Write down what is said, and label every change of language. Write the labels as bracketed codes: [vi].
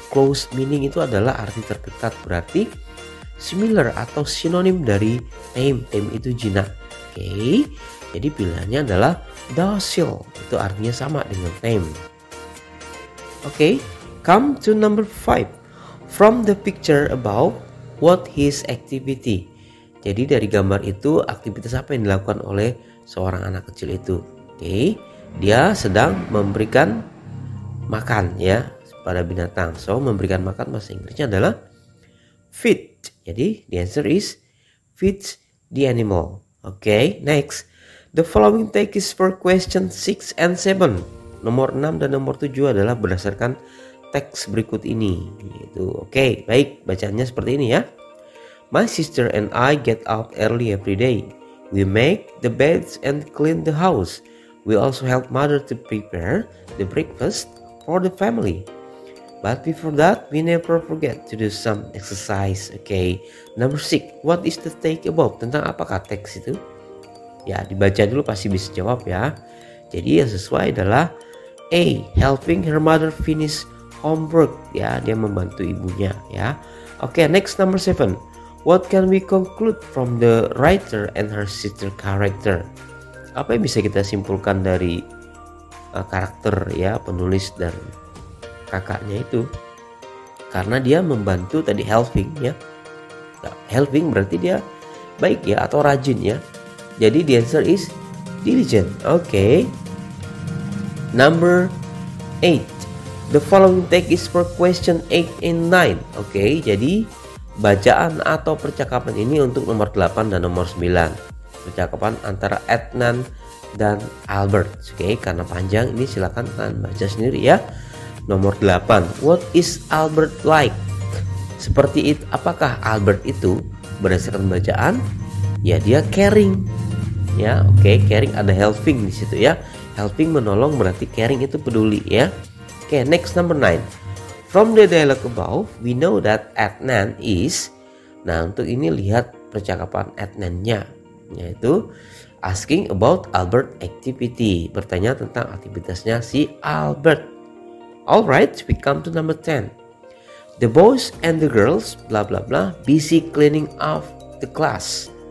[id] Close meaning itu adalah arti terdekat, berarti similar atau sinonim dari tame. Tame itu jinak. Oke, jadi pilihannya adalah docile, itu artinya sama dengan tame. [en] Oke, come to number 5. From the picture above, what his activity? [id] Jadi dari gambar itu aktivitas apa yang dilakukan oleh seorang anak kecil itu? Oke, dia sedang memberikan makan ya pada binatang. So memberikan makan bahasa Inggrisnya adalah feed. Jadi [en] the answer is feed the animal. Oke, next. The following text is for question 6 and 7. [id] Nomor 6 dan nomor 7 adalah berdasarkan teks berikut ini. Oke, baik, bacaannya seperti ini ya. [en] My sister and I get up early every day. We make the beds and clean the house. We also help mother to prepare the breakfast for the family. But before that, we never forget to do some exercise. Okay, number 6. What is the take about? [id] Tentang apakah teks itu? Ya, dibaca dulu pasti bisa jawab ya. Jadi yang sesuai adalah A. [en] Helping her mother finish homework. [id] Ya, dia membantu ibunya ya. [en] Oke, next number 7. What can we conclude from the writer and her sister character? [id] Apa yang bisa kita simpulkan dari karakter ya penulis dan kakaknya itu? Karena dia membantu tadi helping ya. Helping berarti dia baik ya atau rajin ya. Jadi [en] the answer is diligent. Okay. Number 8. The following text is for question 8 and 9. [id] Okay, jadi bacaan atau percakapan ini untuk nomor 8 dan nomor 9. Percakapan antara Adnan dan Albert. Okay, karena panjang ini silakan kalian baca sendiri ya. Nomor 8. [en] What is Albert like? [id] Seperti itu, apakah Albert itu berdasarkan bacaan? Ya, dia caring. Ya, oke, caring ada helping di situ ya. Helping menolong berarti caring itu peduli ya. Oke, [en] next number 9. From the dialogue above, we know that Adnan is. [id] Nah, untuk ini lihat percakapan Adnan-nya, yaitu [en] asking about Albert activity, [id] bertanya tentang aktivitasnya si Albert. [en] Alright, we come to number 10. The boys and the girls bla bla bla busy cleaning up the class.